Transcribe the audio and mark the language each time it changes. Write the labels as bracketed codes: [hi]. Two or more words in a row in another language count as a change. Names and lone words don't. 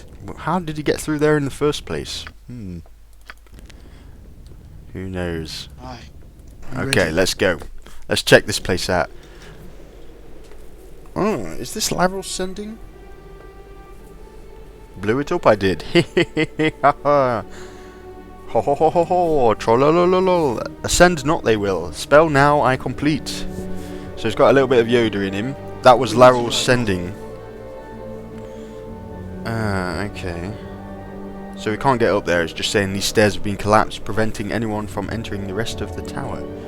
[en] How did he get through there in the first place? Who knows? Aye. Okay, let's go. Let's check this place out. Oh, is this Laurel sending? Blew it up, I did. Ha ho ho ho ho, trollololol. Ascend not they will. Spell now I complete. So he's got a little bit of Yoda in him. That was Laurel's sending. Okay. So we can't get up there. It's just saying these stairs have been collapsed, preventing anyone from entering the rest of the tower.